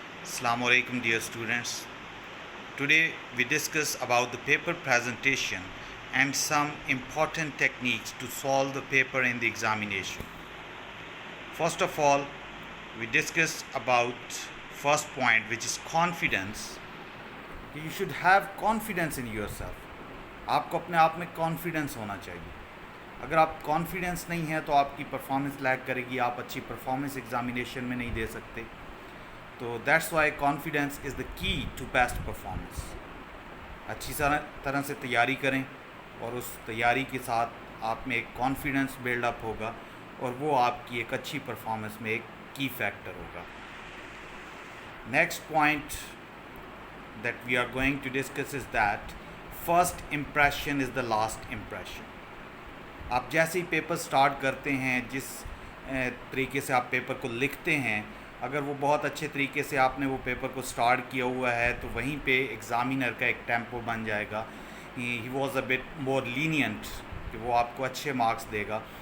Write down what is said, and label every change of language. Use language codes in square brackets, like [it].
[en] Assalamu alaikum, dear students. Today we discuss about the paper presentation and some important techniques to solve the paper in the examination. First of all, we discuss about first point, which is confidence. You should have confidence in yourself. [hi] आपको अपने आप में confidence होना चाहिए. अगर आप confidence नहीं है तो आपकी परफॉर्मेंस लैग करेगी, आप अच्छी परफॉर्मेंस एग्जामिनेशन में नहीं दे सकते. [en] तो that's why confidence is the key to best performance. [hi] अच्छी तरह से तैयारी करें और उस तैयारी के साथ आप में एक कॉन्फिडेंस बिल्डअप होगा और वो आपकी एक अच्छी परफॉर्मेंस में एक की फैक्टर होगा. [en] Next point that we are going to discuss is that first impression is the last impression. [hi] आप जैसे ही पेपर स्टार्ट करते हैं, जिस तरीके से आप पेपर को लिखते हैं, अगर वो बहुत अच्छे तरीके से आपने वो पेपर को स्टार्ट किया हुआ है तो वहीं पे एग्ज़ामिनर का एक टेम्पो बन जाएगा. [en] he was a bit more lenient [hi] कि वो आपको अच्छे मार्क्स देगा.